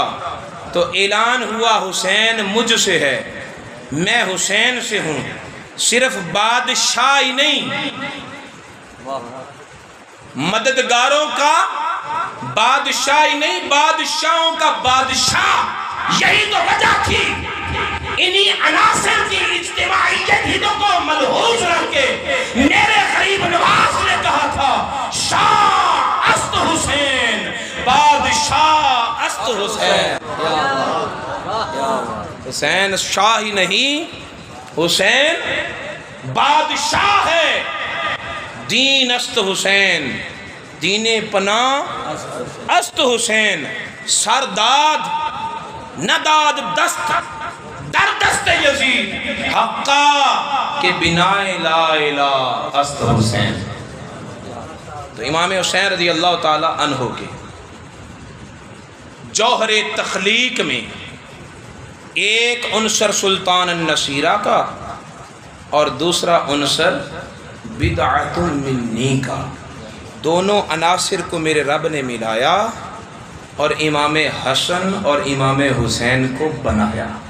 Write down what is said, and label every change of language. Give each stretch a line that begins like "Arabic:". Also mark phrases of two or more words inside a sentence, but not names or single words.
Urdu: تو اعلان ہوا حسین مجھ سے ہے، میں حسین سے ہوں، صرف بادشاہ ہی نہیں، مددگاروں کا بادشاہ ہی نہیں، بادشاہوں کا بادشاہ۔ یہی تو وجہ تھی، انہی عناصر کی اجتماعیت ہی کو ملحوظ رکھ کے میرے غریب نواز نے کہا تھا
Persian: شاہ است حسین، بادشاہ است حسین۔
Urdu: حسین شاہ ہی نہیں، حسین بادشاہ ہے۔
Persian: دین است حسین، دین پناہ است حسین، سرداد نداد دست در دست یزید، حقا کے بنا لا الہ است حسین۔
Urdu: تو امام حسین
Arabic: رضی اللہ تعالی عنہ
Urdu: کے جوہر تخلیق میں ایک عنصر
Arabic: سلطان النصیرہ
Urdu: کا اور دوسرا عنصر
Arabic: بدعۃ منی
Urdu: کا، دونوں عناصر کو میرے رب نے ملایا اور امام حسن اور امام حسین کو بنایا۔